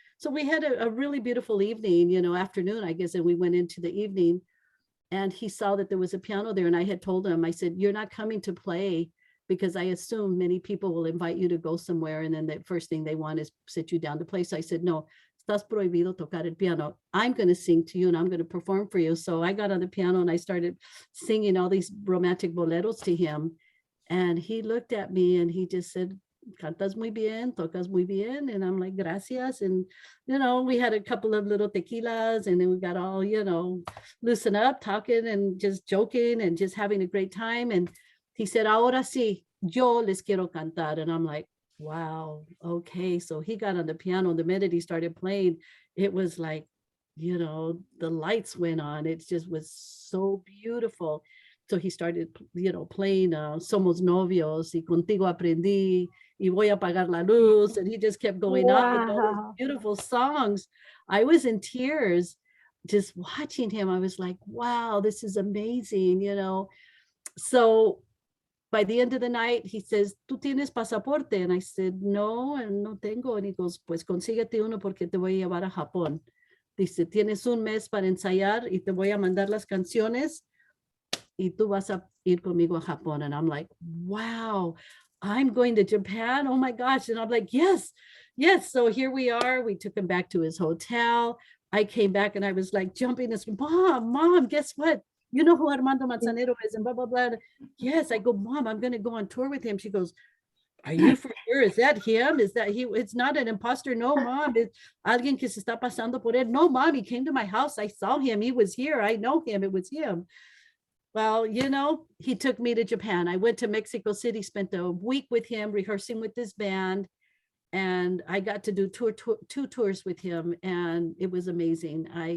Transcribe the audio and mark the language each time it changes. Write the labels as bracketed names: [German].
[English] So we had a really beautiful evening, afternoon, I guess, and we went into the evening and he saw that there was a piano there. And I had told him, I said, "You're not coming to play because I assume many people will invite you to go somewhere. And then the first thing they want is sit you down to play." So I said, [Spanish] "No, estás prohibido tocar el piano. [English] I'm going to sing to you and I'm going to perform for you." So I got on the piano and I started singing all these romantic boleros to him. And he looked at me and he just said, [Spanish] "Cantas muy bien, tocas muy bien." [English] And I'm like, [Spanish] "Gracias." [English] And, we had a couple of little tequilas and then we got all, loosen up, talking and just joking and just having a great time. And he said, [Spanish] "Ahora sí, yo les quiero cantar." [English] And I'm like, wow, okay. So he got on the piano. The minute he started playing, it was like, the lights went on. It just was so beautiful. So he started, playing Somos Novios y Contigo Aprendí y Voy a Apagar la Luz. And he just kept going on with all these beautiful songs. I was in tears just watching him. I was like, wow, this is amazing, So by the end of the night, he says, [Spanish] "¿Tú tienes pasaporte?" [English] And I said, [Spanish] "No, no tengo." [English] And he goes, [Spanish] "Pues consíguete uno porque te voy a llevar a Japón." Dice, "Tienes un mes para ensayar y te voy a mandar las canciones y tú vas a ir conmigo a Japón." [English] And I'm like, wow, I'm going to Japan. Oh my gosh. And I'm like, yes. So here we are. We took him back to his hotel. I came back and I was like jumping this, mom, guess what? You know who Armando Manzanero is and blah, blah, blah. Yes, I go, "Mom, I'm going to go on tour with him." She goes, "Are you for sure? Is that him? Is that he? It's not an imposter." "No, Mom, it's [Spanish] alguien que se está pasando por él." [English] "No, Mom, he came to my house. I saw him. He was here. I know him. It was him." Well, he took me to Japan. I went to Mexico City, spent a week with him, rehearsing with his band. and I got to do two tours with him, and it was amazing.